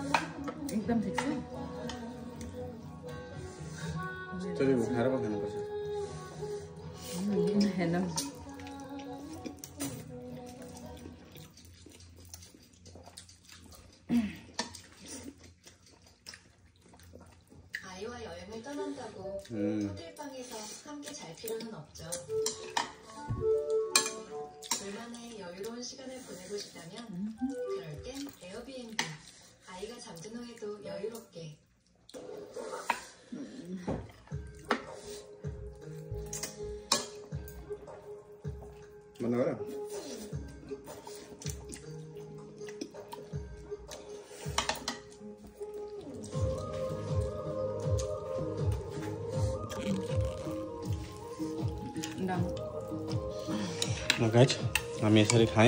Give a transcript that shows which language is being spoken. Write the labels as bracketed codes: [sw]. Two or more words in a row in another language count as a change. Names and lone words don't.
[ne] एकदम ठिक छ। त्यसले उखाएर पो खानुपर्छ। हेलो [ko] 아이와 여행을 떠난다고 호텔방에서 함께 잘 필요는 없죠. 둘만의 여유로운 시간을 보내고 싶다면 그럴 땐 에어비앤비. 아이가 잠든 후에도 여유롭게. Mana ora? [ne] गाइस हामी यसरी खायौँ।